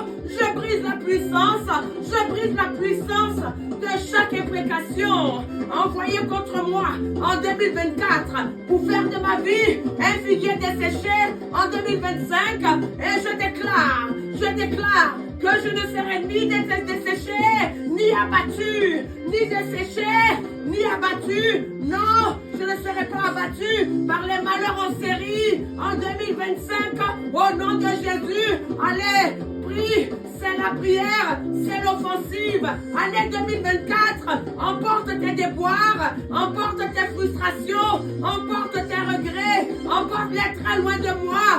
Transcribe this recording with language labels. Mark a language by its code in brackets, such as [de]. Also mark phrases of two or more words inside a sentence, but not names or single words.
[fr] Je brise la puissance de chaque imprécation envoyée contre moi en 2024 pour faire de ma vie un figuier desséché en 2025. Et je déclare que je ne serai ni desséché, ni abattu, ni desséché, ni abattu. Non, je ne serai pas abattu par les malheurs en série en 2025. Au nom de Jésus, allez, prie, c'est la prière, c'est l'offensive. Année 2024, emporte tes déboires, emporte tes frustrations, emporte tes regrets, emporte-les très loin de moi.